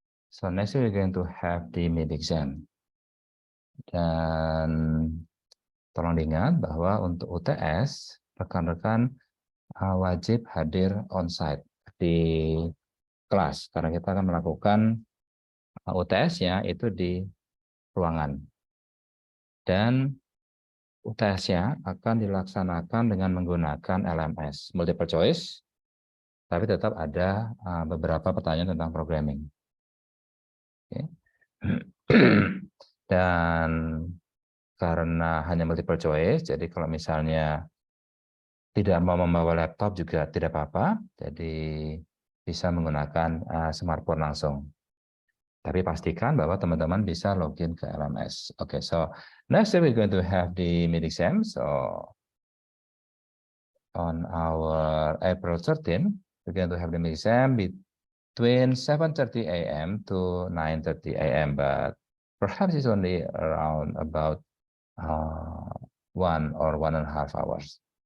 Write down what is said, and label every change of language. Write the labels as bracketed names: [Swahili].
[English] So next we're going to have the mid exam. [Indonesian] Dan tolong diingat bahwa untuk UTS, rekan-rekan wajib hadir on-site di kelas. Karena kita akan melakukan UTS-nya itu di ruangan. Dan UTS-nya akan dilaksanakan dengan menggunakan LMS, multiple choice, tapi tetap ada beberapa pertanyaan tentang programming. Okay. Dan karena hanya multiple choice, jadi kalau misalnya tidak mau membawa laptop juga tidak apa-apa, jadi bisa menggunakan smartphone langsung. Tapi pastikan bahwa teman-teman bisa login ke LMS. [English] Okay, so next we're going to have the mid exam. So on our April 13, we're going to have the exam between 7:30 a.m. to 9:30 a.m. But perhaps it's only around about 1 or 1.5 hours.